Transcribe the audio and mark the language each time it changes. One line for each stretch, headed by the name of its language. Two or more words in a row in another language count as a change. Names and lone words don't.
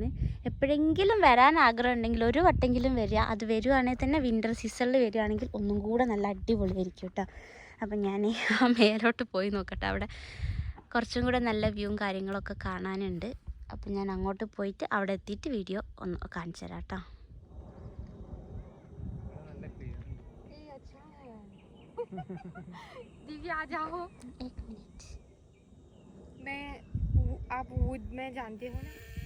Malayalam: എപ്പോഴെങ്കിലും വരാൻ ആഗ്രഹം ഉണ്ടെങ്കിൽ ഒരു വട്ടെങ്കിലും വരിക. അത് വരുവാണെങ്കിൽ തന്നെ വിൻ്റർ സീസണിൽ വരികയാണെങ്കിൽ ഒന്നും കൂടെ നല്ല അടിപൊളിയായിരിക്കും കേട്ടോ. അപ്പം ഞാൻ ആ മേലോട്ട് പോയി നോക്കട്ടെ, അവിടെ കുറച്ചും കൂടെ നല്ല വ്യൂവും കാര്യങ്ങളൊക്കെ കാണാനുണ്ട്. അപ്പം ഞാൻ അങ്ങോട്ട് പോയിട്ട് അവിടെ എത്തിയിട്ട് വീഡിയോ ഒന്ന് കാണിച്ചു തരാം കേട്ടോ.
Hindi: दिव्या आ जाओ। 1 मिनट। आप वुड में जानते हो ना?